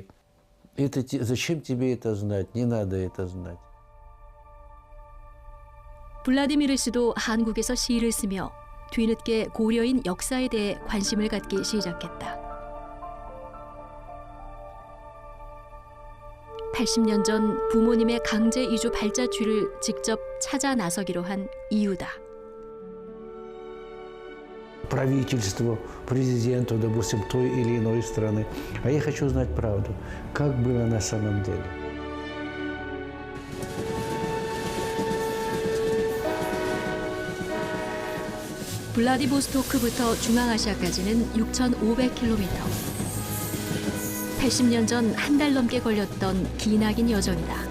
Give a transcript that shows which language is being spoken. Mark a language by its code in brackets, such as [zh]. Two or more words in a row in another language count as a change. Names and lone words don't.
[ru] Это, зачем тебе это знать? Не надо это знать. [ko] 블라디미르 씨도 한국에서 시를 쓰며 뒤늦게 고려인 역사에 대해 관심을 갖기 시작했다. 80년 전 부모님의 강제 이주 발자취를 직접 찾아 나서기로 한 이유다. [ru] Правительству, президенту, допустим, той или иной страны. А я хочу знать правду, как было на самом деле. [ko] 블라디보스토크부터 중앙아시아까지는 6,500km. 80년 전 한 달 넘게 걸렸던 기나긴 여정이다.